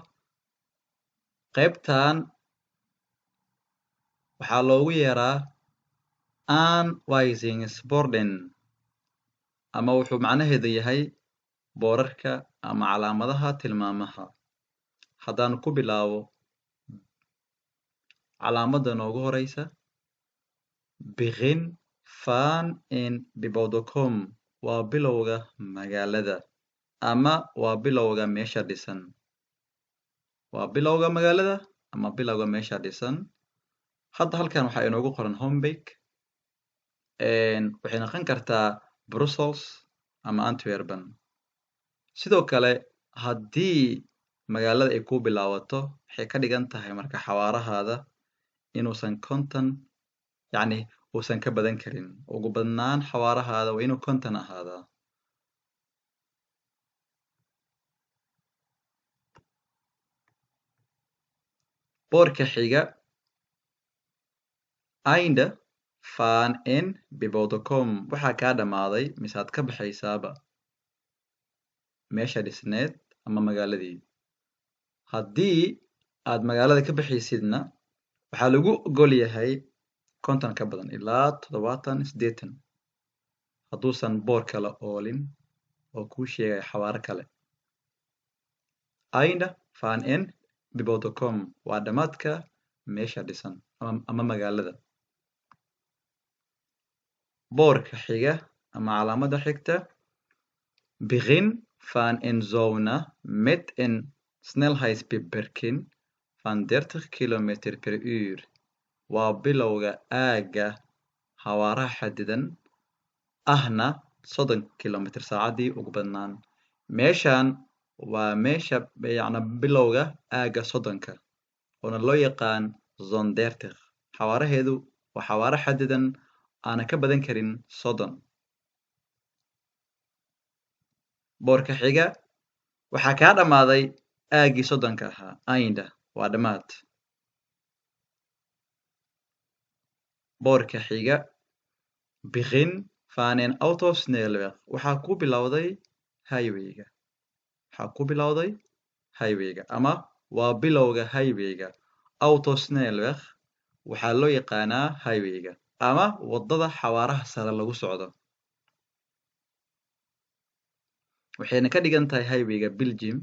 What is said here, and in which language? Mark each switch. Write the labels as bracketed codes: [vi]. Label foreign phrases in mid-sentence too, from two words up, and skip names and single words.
[so] Qaybtan waxaa loogu yeeraa Anweisungsborden ama wuxuu macnaheedu yahay boorarka ama calaamadaha tilmaamaha. Haddaan ku bilaabo calaamadda noogu horeysa [nl] Begin van een bebouwde [so] waa bilowga magaalada ama waa bilowga meesha dhisan. Waa bilowga magaalada ama bilowga meesha dhisan. Hadda halkan waxaa inoogu qoran Hombeek. Waxay noqon kartaa Brussels ama Antwerpen. Sidoo kale haddii magaalada ay ku bilaabato waxay ka dhigan tahay marka xawaarahaada inuusan 50 yacni uusan ka badan karin. Ugu badnaan xawaarahaada waa inuu 50 ahaadaa. Boorka xiga [nl] Einde van een bebouwde [so] waxaa kaa dhamaaday mise aad ka baxaysaaba meesha dhisneed ama magaaladii. Haddii aad magaalada ka baxaysidna waxaa lagu ogol yahay 50 ka badan ilaa 70 80 hadduusan boor kale oolin oo kuu sheegaya xawaaro kale. [nl] Einde van een bebouwde [so] waa dhamaadka meesha dhisan ama magaalada. Boorka xiga ama calaamadda xigta [nl] Begin van een zone met een snelheidsbeperking van 30 km/h [so] waa bilowga aagga xawaaraha xadidan ahna 30 km/h ugu badnaan. Meeshan waa meesha yacni bilowga aagga 30ka oona loo yaqaan zone 30. Xawaaraheedu waa xawaare xadidan aana ka badan karin 30. Boorka xiga waxaa kaa dhamaaday aaggii 30ka ahaa Einde waa dhamaad. Boorka xiga [nl] Begin van een autosnelweg [so] waxaa ku bilowday highwayga. Waxaa ku bilowday highwayga ama waa bilowga highwayga. Autosnelweg waxaa loo yaqaanaa highwayga ama waddada xawaaraha sare lagu socdo. Waxayna ka dhigan tahay highwayga Belgium.